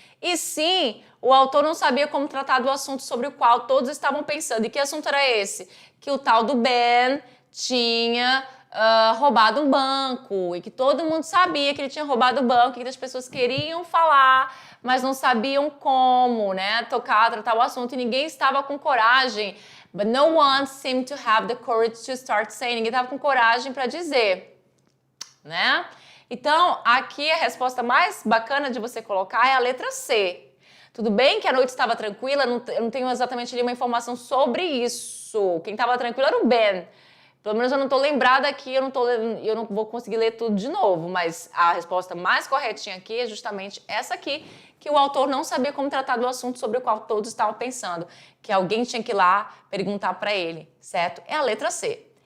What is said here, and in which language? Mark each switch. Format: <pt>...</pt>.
<pt>E sim, o autor não sabia como tratar do assunto sobre o qual todos estavam pensando. E que assunto era esse? Que o tal do Ben tinha roubado um banco. E que todo mundo sabia que ele tinha roubado o banco. E que as pessoas queriam falar, mas não sabiam como, né? Tratar o assunto. E ninguém estava com coragem.</pt> <en>But no one seemed to have the courage to start saying.</en> <pt>Ninguém estava com coragem para dizer, né? Então, aqui a resposta mais bacana de você colocar é a letra C. Tudo bem que a noite estava tranquila, eu não tenho exatamente nenhuma informação sobre isso. Quem estava tranquilo era o Ben. Pelo menos eu não estou lembrada aqui, eu não vou conseguir ler tudo de novo, mas a resposta mais corretinha aqui é justamente essa aqui, que o autor não sabia como tratar do assunto sobre o qual todos estavam pensando, que alguém tinha que ir lá perguntar para ele, certo? É a letra C.</pt>